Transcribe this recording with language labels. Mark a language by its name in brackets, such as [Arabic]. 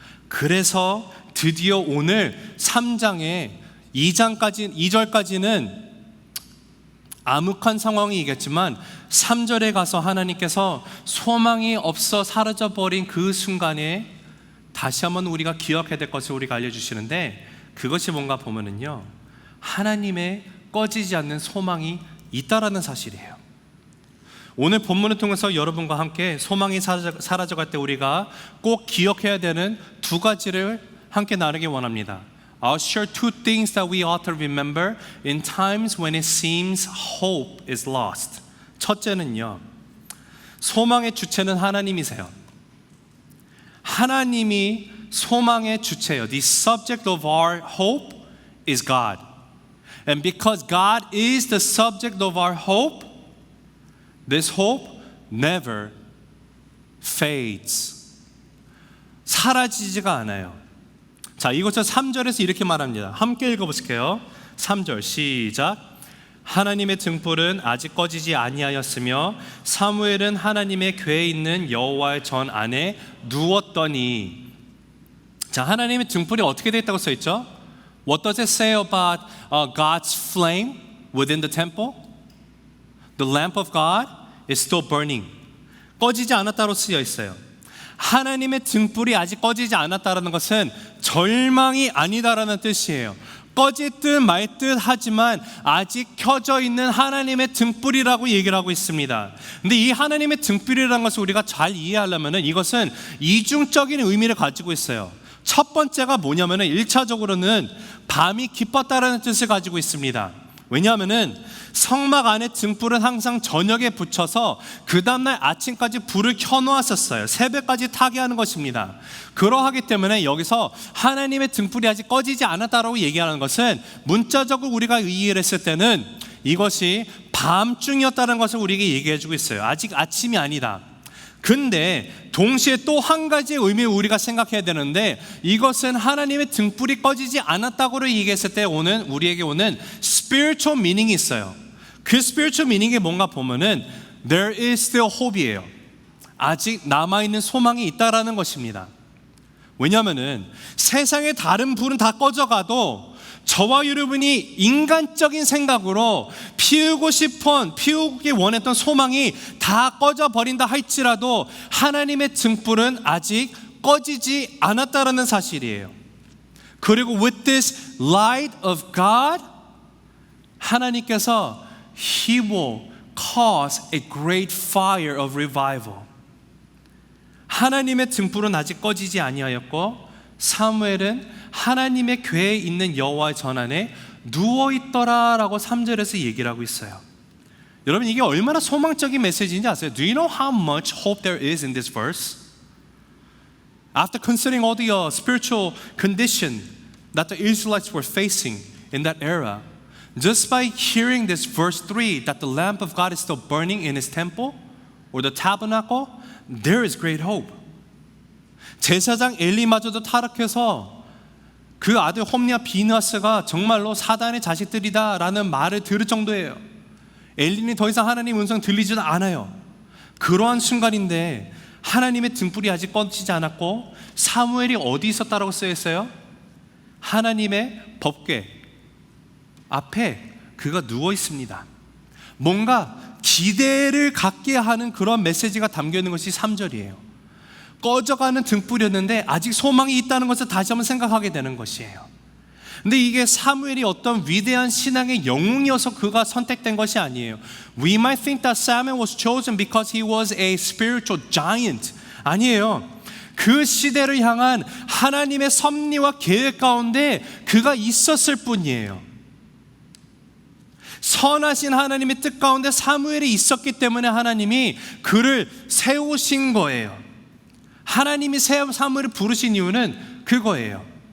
[Korean] 그래서 드디어 오늘 3장의 2절까지는 암흑한 상황이겠지만 3절에 가서 하나님께서 소망이 없어 사라져버린 그 순간에 다시 한번 우리가 기억해야 될 것을 우리가 알려주시는데, 그것이 뭔가 보면은요, 하나님의 꺼지지 않는 소망이 있다라는 사실이에요. 오늘 본문을 통해서 여러분과 함께 소망이 사라져갈 때 우리가 꼭 기억해야 되는 두 가지를 함께 나누기 원합니다. [English] I'll share two things that we ought to remember in times when it seems hope is lost. [Korean] 첫째는요, 소망의 주체는 하나님이세요. 하나님이 소망의 주체예요. [English] The subject of our hope is God. And because God is the subject of our hope, this hope never fades. [Korean] 사라지지가 않아요. 자, 이것을 3절에서 이렇게 말합니다. 함께 읽어보실게요. 3절 시작. 하나님의 등불은 아직 꺼지지 아니하였으며 사무엘은 하나님의 궤에 있는 여호와의 전 안에 누웠더니. 자, 하나님의 등불이 어떻게 되어 있다고 써 있죠? [English] What does it say about God's flame within the temple? The lamp of God is still burning. [Korean] 꺼지지 않았다로 쓰여 있어요. 하나님의 등불이 아직 꺼지지 않았다는 것은 절망이 아니다라는 뜻이에요. 꺼질 듯 말 듯 하지만 아직 켜져 있는 하나님의 등불이라고 얘기를 하고 있습니다. 근데 이 하나님의 등불이라는 것을 우리가 잘 이해하려면 이것은 이중적인 의미를 가지고 있어요. 첫 번째가 뭐냐면은 1차적으로는 밤이 깊었다라는 뜻을 가지고 있습니다. 왜냐하면은 성막 안에 등불은 항상 저녁에 붙여서 그 다음날 아침까지 불을 켜놓았었어요. 새벽까지 타게 하는 것입니다. 그러하기 때문에 여기서 하나님의 등불이 아직 꺼지지 않았다라고 얘기하는 것은 문자적으로 우리가 이해를 했을 때는 이것이 밤중이었다는 것을 우리에게 얘기해주고 있어요. 아직 아침이 아니다. 근데 동시에 또 한 가지의 의미를 우리가 생각해야 되는데, 이것은 하나님의 등불이 꺼지지 않았다고 얘기했을 때 우리에게 오는 spiritual meaning이 있어요. 그 spiritual meaning이 뭔가 보면은 [English] there is still hope [Korean] 이에요. 아직 남아있는 소망이 있다라는 것입니다. 왜냐하면은 세상의 다른 불은 다 꺼져가도 저와 여러분이 인간적인 생각으로 피우기 원했던 소망이 다 꺼져버린다 할지라도 하나님의 등불은 아직 꺼지지 않았다라는 사실이에요. 그리고 [English] with this light of God, [Korean] 하나님께서 [English] He will cause a great fire of revival. [Korean] 하나님의 등불은 아직 꺼지지 아니하였고 사무엘은 하나님의 궤에 있는 여호와의 전 안에 누워있더라라고 3절에서 얘기를 하고 있어요. 여러분, 이게 얼마나 소망적인 메시지인지 아세요? [English] Do you know how much hope there is in this verse? After considering all the spiritual condition that the Israelites were facing in that era, just by hearing this verse 3, that the lamp of God is still burning in his temple or the tabernacle, there is great hope. [Korean] 제사장 엘리마저도 타락해서 그 아들 홈리와 비느하스가 정말로 사단의 자식들이다 라는 말을 들을 정도예요. 엘리는 더 이상 하나님 음성 들리지도 않아요. 그러한 순간인데 하나님의 등불이 아직 꺼지지 않았고 사무엘이 어디 있었다라고 쓰여 있어요? 하나님의 법궤 앞에 그가 누워 있습니다. 뭔가 기대를 갖게 하는 그런 메시지가 담겨 있는 것이 3절이에요. 꺼져가는 등불이었는데 아직 소망이 있다는 것을 다시 한번 생각하게 되는 것이에요. 근데 이게 사무엘이 어떤 위대한 신앙의 영웅이어서 그가 선택된 것이 아니에요. [English] We might think that Samuel was chosen because he was a spiritual giant. [Korean] 아니에요. 그 시대를 향한 하나님의 섭리와 계획 가운데 그가 있었을 뿐이에요. 선하신 하나님의 뜻 가운데 사무엘이 있었기 때문에 하나님이 그를 세우신 거예요. 하나님이 사무엘을 부르신 이유는 그거예요.